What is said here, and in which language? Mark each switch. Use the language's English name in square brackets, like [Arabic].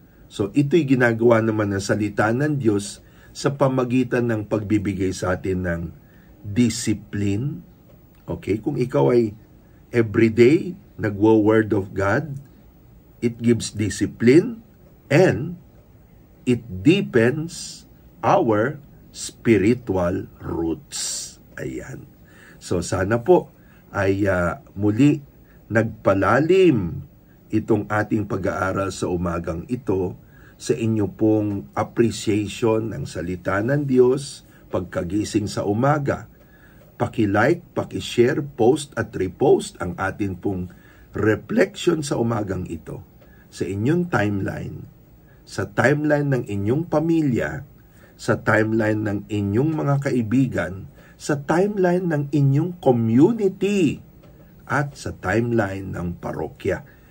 [Filipino] So, ito'y ginagawa naman ng salita ng Diyos sa pamagitan ng pagbibigay sa atin ng discipline. [English] Okay? [Filipino] Kung ikaw ay everyday nagwo-word of God, [English] it gives discipline and it deepens our spiritual roots. [Filipino] Ayan. So sana po ay muli nagpalalim itong ating pag-aaral sa umagang ito sa inyo pong appreciation ng salita ng Diyos pagkagising sa umaga. Paki-like, paki-share, post at repost ang atin pong reflection sa umagang ito sa inyong timeline, sa timeline ng inyong pamilya, sa timeline ng inyong mga kaibigan, sa timeline ng inyong community, at sa timeline ng parokya.